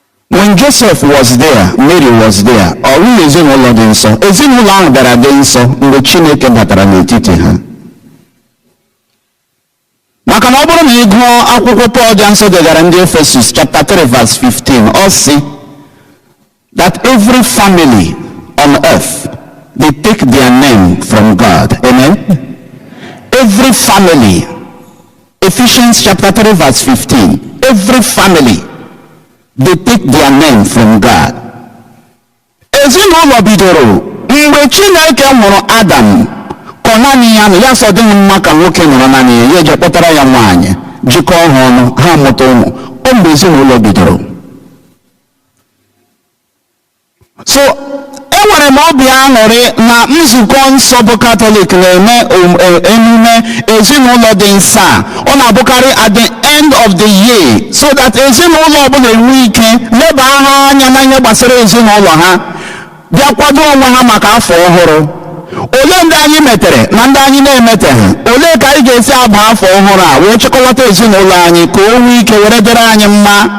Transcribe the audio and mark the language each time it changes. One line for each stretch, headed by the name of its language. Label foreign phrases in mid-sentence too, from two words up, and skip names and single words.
English: When Joseph was there, Mary was there.
Igbo: Ọ bụghị ezinụlọ dị nsọ. Ezinụlọ ahụ bịara dị nsọ mgbe Chineke batara n'etiti ha. Maka na ọ bụrụ na ị gụọ akwụkwọ Pọl dị nsọ degara ndị Efesus
English: chapter three verse fifteen,
Igbo: ọ sị
English: that every family on earth, they take their name from God. Amen? Every family. Ephesians chapter three verse fifteen. Every family, they take their name from God.
Igbo: Ezinụlọ bidoro mgbe Chineke mụrụ Adam, ka ọ naanị ya nọ, ya sọ dịghị mma ka nwoke nọrọ naanị ya, ya eje kpọtara ya nwaanyị, jikọọ ha ọnụ, ha mụta ụmụ. Ọ mgbe ezinụlọ bidoro. So, enwere m obi aṅụrị na nzukọ nsọ bụ Katọlik na-eme om-, e-, emume ezinụlọ dị nsọ a. Ọ na-abụkarị
English: at the end of the year, so that
Igbo: ezinụlọ ọbụla enwe ike leba ha anya na ihe gbasara ezinụlọ ha, bịa kwado onwe ha maka afọ ọhụrụ. Ole ndị anyị metere na ndị anyị na-emeteghị? Ole ka anyị ga-esi aba afọ ọhụrụ a wee chịkọlata ezinụlọ anyị ka o nwee ike were dịrị anyị mma?